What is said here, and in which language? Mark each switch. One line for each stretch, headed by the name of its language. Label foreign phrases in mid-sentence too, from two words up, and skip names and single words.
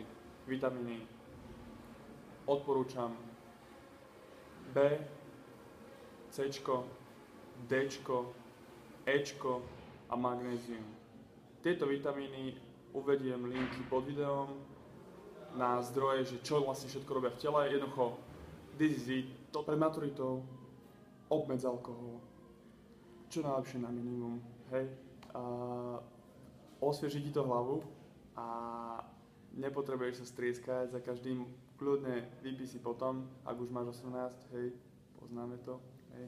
Slovak: Vitamíny odporúčam B, C, D, E a magnézium. Tieto vitamíny uvediem linky pod videom na zdroje, že čo vlastne všetko robia v tele. Jednoducho,
English: this is it.
Slovak: To pred maturitou obmedz alkohol. Čo najlepšie na minimum, hej. Osvieži ti to hlavu a nepotrebuješ sa strieskať za každým. Kľudne vypí si potom, ak už máš 18, hej, poznáme to, hej.